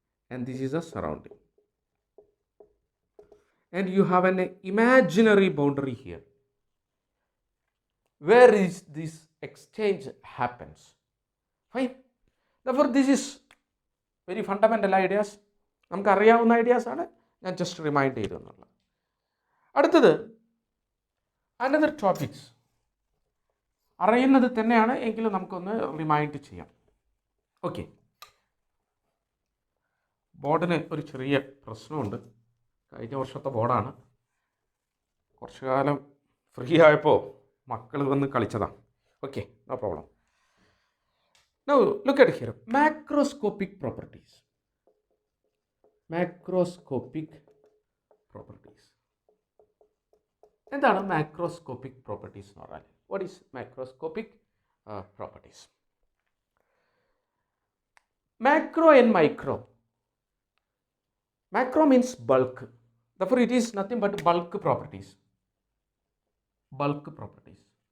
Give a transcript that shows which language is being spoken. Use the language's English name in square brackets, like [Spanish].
[English] and this is a surrounding. And you have an imaginary boundary here. Where is this exchange happens? Fine. Therefore, this is very fundamental ideas. [Malayalam] നമുക്ക് അറിയാവുന്ന ഐഡിയാസാണ്, ഞാൻ just remind ചെയ്തു എന്നുള്ളത്. അടുത്തത് another topics അറിയുന്നത് തന്നെയാണ്, എങ്കിലും നമുക്കൊന്ന് റിമൈൻഡ് ചെയ്യാം. ഓക്കെ, ബോർഡിന് ഒരു ചെറിയ പ്രശ്നമുണ്ട്. കഴിഞ്ഞ വർഷത്തെ ബോർഡാണ്. കുറച്ചു കാലം ഫ്രീ ആയപ്പോൾ മക്കൾ വന്ന് കളിച്ചതാണ്. Okay, no problem. [English] Now look at here, macroscopic properties. Macroscopic properties. [Malayalam] എന്താണ് macroscopic properties എന്ന് പറഞ്ഞാൽ? [English] What is macroscopic properties? Macro and micro. Macro means bulk. Therefore, it is nothing but bulk properties. Bulk properties.